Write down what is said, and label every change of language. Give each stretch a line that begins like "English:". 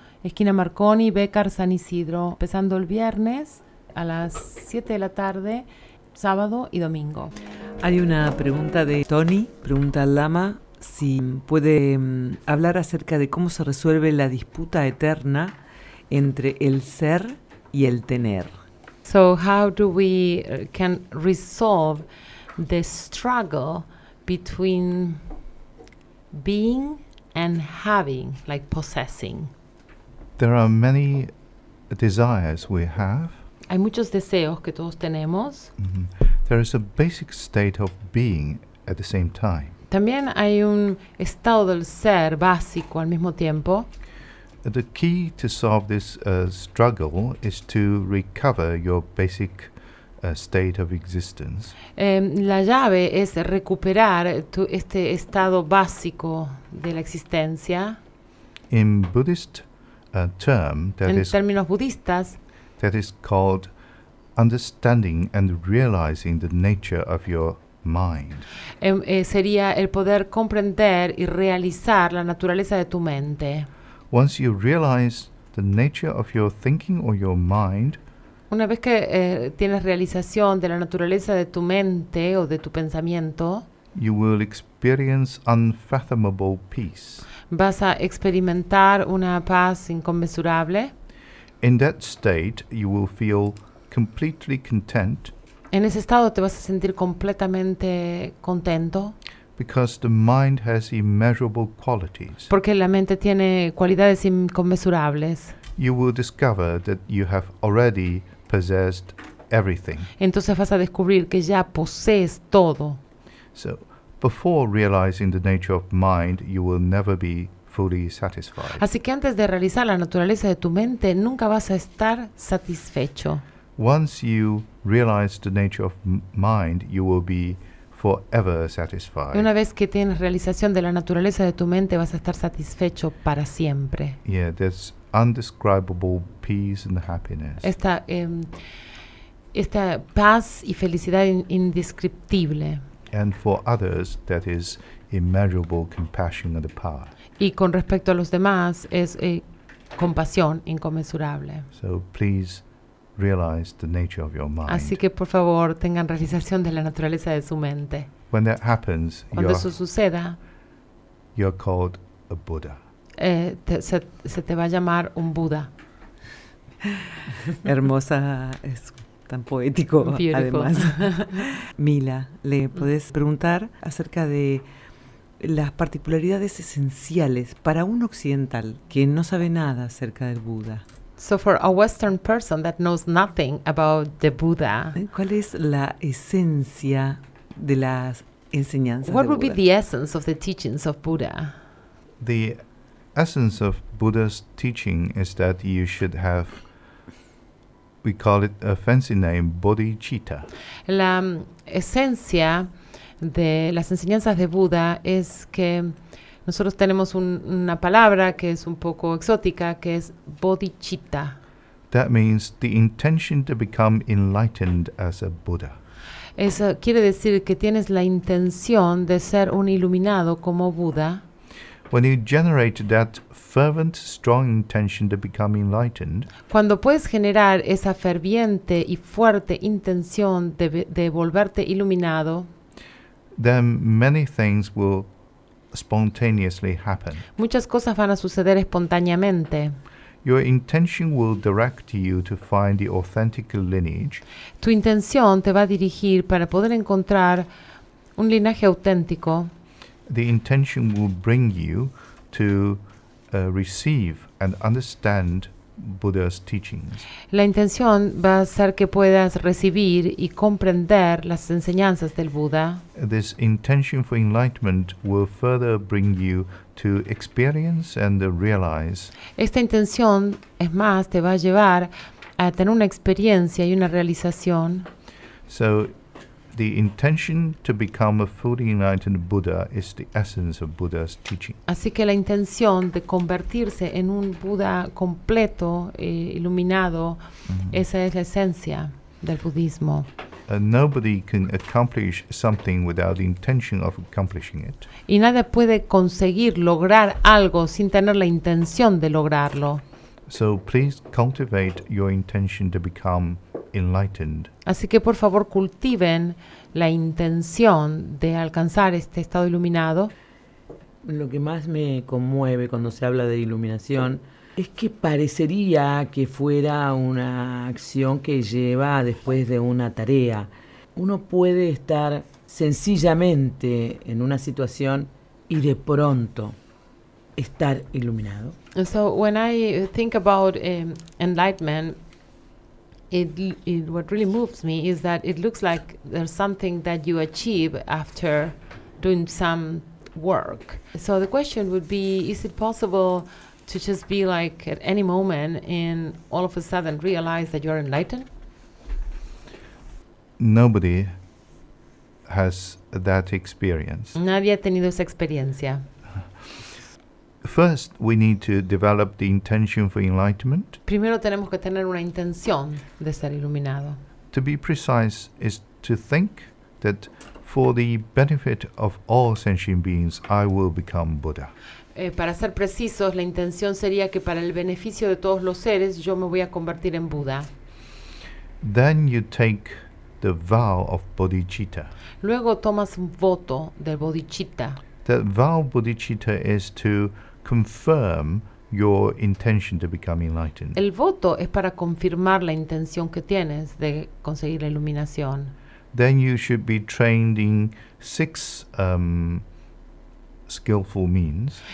Spanish: Esquina Marconi, Becar, San Isidro, empezando el viernes a las 7 de la tarde, sábado y domingo. Hay una pregunta de Tony, pregunta al Lama si puede hablar acerca de cómo se resuelve la disputa eterna entre el ser y el tener.
English: So how do we can resolve the struggle between being and having, like possessing? There are many desires we have.
Spanish: Hay muchos deseos que todos tenemos. Mm-hmm.
English: There is a basic state of being at the same time.
Spanish: También hay un estado del ser básico al mismo tiempo.
English: The key to solve this struggle is to recover your basic state of existence.
Spanish: La llave es recuperar este estado básico de la existencia.
English: In Buddhist a term that
Spanish: en términos budistas,
English: that is called understanding and realizing the nature of your mind.
Spanish: Sería el poder comprender y realizar la naturaleza de tu mente.
English: Once you realize the nature of your thinking or your mind,
Spanish: una vez que tienes realización de la naturaleza de tu mente o de tu pensamiento,
English: you will experience unfathomable peace.
Spanish: Vas a experimentar una paz inconmensurable.
English: In that state, you will feel completely content.
Spanish: En ese estado te vas a sentir completamente contento.
English: Because the mind has immeasurable qualities.
Spanish: Porque la mente tiene cualidades inconmensurables.
English: You will discover that you have already possessed everything.
Spanish: Entonces vas a descubrir que ya posees todo.
English: So, before realizing the nature of mind, you will never be fully satisfied.
Spanish: Así que antes de realizar la naturaleza de tu mente, nunca vas a estar satisfecho.
English: Once you realize the nature of mind, you will be forever satisfied.
Spanish: Una vez que tienes realización de la naturaleza de tu mente, vas a estar satisfecho para siempre.
English: Yeah, there's undescribable peace and happiness.
Spanish: Esta paz y felicidad indescriptible.
English: And for others, that is immeasurable compassion and power.
Spanish: Y con respecto a los demás, es compasión inconmensurable.
English: So please realize the nature of your mind.
Spanish: Así que por favor tengan realización de la naturaleza de su mente.
English: When that happens,
Spanish: cuando eso suceda,
English: you're called a Buddha.
Spanish: Se te va a llamar un Buda. Hermosa es. Tan poético.
English: Beautiful.
Spanish: Además. Mila, ¿le podés preguntar acerca de las particularidades esenciales para un occidental que no sabe nada acerca del Buda?
English: So for a Western person that knows nothing about the Buddha.
Spanish: ¿Cuál es la esencia de las enseñanzas
English: What
Spanish: de Buda?
English: What would be the essence of the teachings of Buddha? The essence of Buddha's teaching is that you should have we call it a fancy name, bodhicitta.
Spanish: La esencia de las enseñanzas de Buda es que nosotros tenemos una palabra que es un poco exótica, que es bodhicitta.
English: That means the intention to become enlightened as a Buddha.
Spanish: Eso quiere decir que tienes la intención de ser un iluminado como Buda.
English: When you generate that fervent, strong intention to become enlightened.
Spanish: Cuando puedes generar esa ferviente y fuerte intención de volverte iluminado,
English: then many things will spontaneously happen.
Spanish: Muchas cosas van a suceder espontáneamente.
English: Your intention will direct you to find the authentic lineage.
Spanish: Tu intención te va a dirigir para poder encontrar un linaje auténtico.
English: The intention will bring you to receive and understand Buddha's teachings.
Spanish: La intención va a ser que puedas recibir y comprender las enseñanzas del Buda.
English: This intention for enlightenment will further bring you to experience and realize.
Spanish: Esta intención, es más, te va a llevar a tener una experiencia y una realización.
English: So, the intention to become a fully enlightened Buddha is the essence of Buddha's teaching.
Spanish: Así que la intención de convertirse en un Buddha completo e iluminado, mm-hmm. esa es la esencia del budismo.
English: Nobody can accomplish something without the intention of accomplishing it.
Spanish: Y nadie puede conseguir lograr algo sin tener la intención de lograrlo.
English: So please cultivate your intention to become enlightened.
Spanish: Así que por favor cultiven la intención de alcanzar este estado iluminado. Lo que más me conmueve cuando se habla de iluminación es que parecería que fuera una acción que lleva después de una tarea. Uno puede estar sencillamente en una situación y de pronto estar iluminado.
English: So when I think about enlightenment, it what really moves me is that it looks like there's something that you achieve after doing some work. So the question would be, is it possible to just be like at any moment and all of a sudden realize that you're enlightened? Nobody has that experience.
Spanish: Nadie ha tenido esa experiencia.
English: First, we need to develop the intention for enlightenment.
Spanish: Primero tenemos que tener una intención de ser iluminado.
English: To be precise is to think that for the benefit of all sentient beings, I will become Buddha.
Spanish: Para ser precisos, la intención sería que para el beneficio de todos los seres, yo me voy a convertir en Buda.
English: Then you take the vow of bodhicitta.
Spanish: Luego tomas un voto del bodhicitta.
English: The vow bodhicitta is to confirm your intention to become enlightened.
Spanish: El voto es para confirmar la intención que tienes de conseguir la iluminación.
English: Then you should be trained in 6 skillful means.